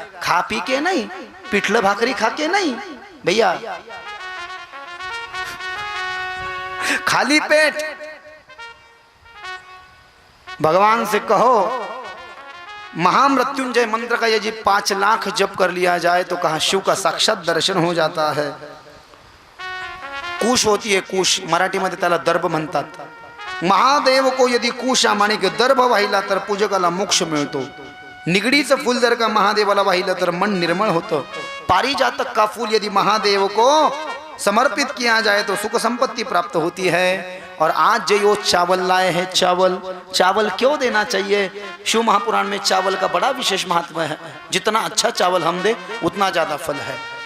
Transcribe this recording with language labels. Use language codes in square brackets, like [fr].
[hi] खा पी के नहीं, पिठल भाकरी खा के नहीं भैया, खाली पेट भगवान से कहो। महामृत्युंजय मंत्र का यदि 5 लाख जप कर लिया जाए तो कहा शिव का साक्षात दर्शन हो जाता है। कुश होती है, [mr] कुश मराठीमध्ये त्याला दर्भ म्हणतात। [hi] महादेव को यदि कुशा माने की दर्भ [mr] वाहिला तर पूजकाला मोक्ष मिळतो। निगडीचं फूल जर का महादेवाला वाहिलं तर मन निर्मळ होतं। [hi] पारिजातक का फूल यदि महादेव को समर्पित किया जाए तो सुख संपत्ति प्राप्त होती है। और आज जो चावल लाए हैं, चावल क्यों देना चाहिए? शिव महापुराण में चावल का बड़ा विशेष महत्व है। जितना अच्छा चावल हम दे उतना ज्यादा फल है।